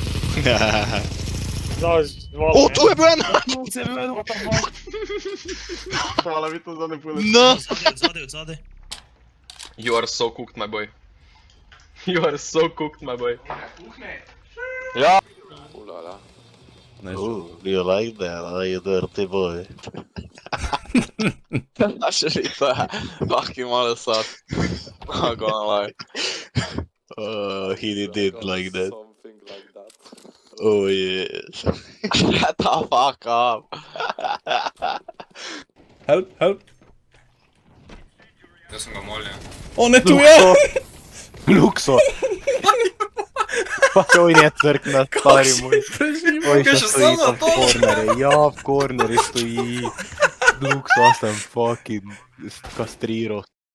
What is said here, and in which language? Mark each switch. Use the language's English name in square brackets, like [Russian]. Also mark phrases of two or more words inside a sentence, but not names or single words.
[Slovenian] O, tu je bil en! Hvala, Vito, za ne pule. No! Odzadej. [English] You are so cooked, my boy. You are so cooked, my boy. [Slovenian] Kuhne. Ja. Ulala. [English] Ooh, do you like that? Are you dirty boy? Actually, fucking malo sad. Not gonna lie. He did like that. Something like that. Oh yes. Shut the fuck up. Help, help. [Slovenian] Jaz sem ga molil. On je tu, ja! Lukso! Pa to je crkna, stari moj. Oj, Kaj što še stoji samo tam to? v kornere. Ja, v kornere stoji. Lukso, sam fucking kastriral.